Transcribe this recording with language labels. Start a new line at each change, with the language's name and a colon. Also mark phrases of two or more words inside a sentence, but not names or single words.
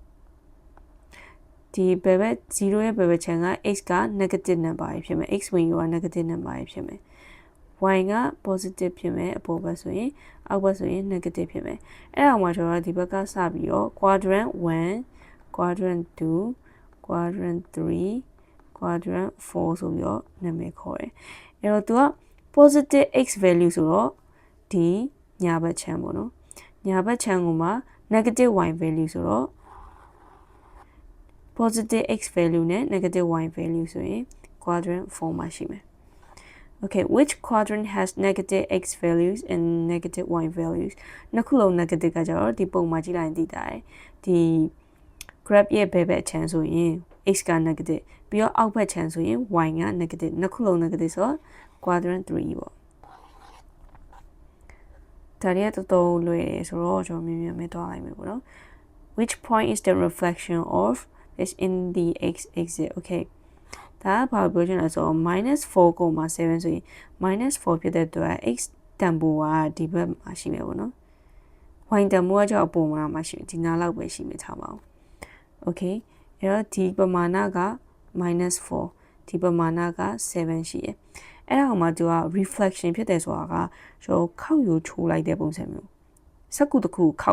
Burmese: ဒီဘယ်ဘက်0ရဲ့ဘယ်ဘက်ခြမ်းက x က
English: negative number
Burmese: ဖြစ်မယ် x ဝင်ရိုးက
English: negative number
Burmese: ဖြစ်မယ်y က positive ဖြစ်မယ်အပေါ်ဘက်ဆိုရင်အောက်ဘက်ဆိုရင် negative ဖြစ်မယ်အဲ့ဒါမှကျွန်တော်ဒီဘက်ကစပြီးတော့
English: quadrant 1 quadrant 2 quadrant 3 quadrant 4
Burmese: ဆိုပြီးတော့နာမည်ခေါ်တယ်အဲ့တော့သူက
English: positive x value
Burmese: ဆိုတော့ဒီညာဘက်ခြမ်းပေါ့နော်ညာဘက်ခြမ်းကမှ
English: negative y value
Burmese: ဆိုတော့
English: positive x value
Burmese: နဲ့
English: negative y value
Burmese: ဆိုရင် quadrant 4မှာရှိမယ်
English: okay which quadrant has negative x values and negative y values
Burmese: နှစ်ခုလုံး negative ကကြတော့ဒီပုံမှာကြည့်လိုက်ရင်သိတာတယ်ဒီ graph ရဲ့ဘယ်ဘက်ခြမ်းဆိုရင် x က negative ပြီးတော့အောက်ဘက်ခြမ်းဆိုရင် y က negative နှစ်ခုလုံး negative ဆိုတော့ quadrant 3ပေါ့ ဒါရီကတော်တော်လွယ်တယ်ဆိုတော့ကျွန်တော်မြင်မြင်သွားလိုက်မယ်ပေါ့နော်
English: which point is the reflection of is in the x-axis okay
Burmese: ဒါကဘာပြောချင်လဲဆိုတော့ -4.7 ဆိုရင် -4 ဖြစ်တဲ့အတွက် x တန်ဖိုးကဒီဘက်မှာရှိမယ်ပေါ့နော် y တန်ဖိုးကကျတော့အပေါ်မှာရှိမယ်ဒီနား လောက်ပဲရှိမယ်ထားပါဦး okay အဲ့တော့ဒီပမာဏက -4 ဒီပမာဏက 7 ရှိတယ်အဲ့ဒါမှသူက reflection ဖြစ်တယ်ဆိုတာကကျွန်တော်ခောက်ယူချိုးလိုက်တဲ့ပုံစံမျိုးစက္ကူတစ်ခုခောက်